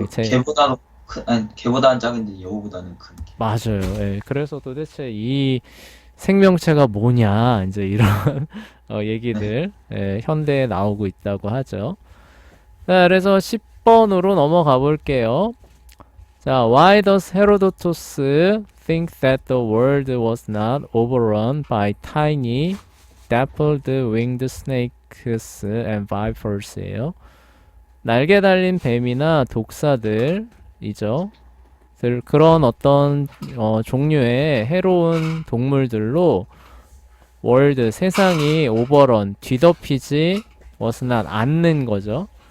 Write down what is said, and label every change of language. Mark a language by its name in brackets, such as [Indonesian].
[Korean] 그 개보다는 큰, 아니, 개보다는 작은데 여우보다는 큰 개. 맞아요. 예, 그래서 도대체 이 생명체가 뭐냐 이제 이런 네. 얘기들 현대에 나오고 있다고 하죠. 자, 그래서 10번으로 넘어가 볼게요. [English] 자, why does Herodotus think that the world was not overrun by tiny dappled winged snakes and vipers예요. [Korean] 날개 달린 뱀이나 독사들이죠. 그런 어떤 종류의 해로운 동물들로 월드 세상이 오버런 뒤덮이지 [English] was not [Korean] 않는 거죠.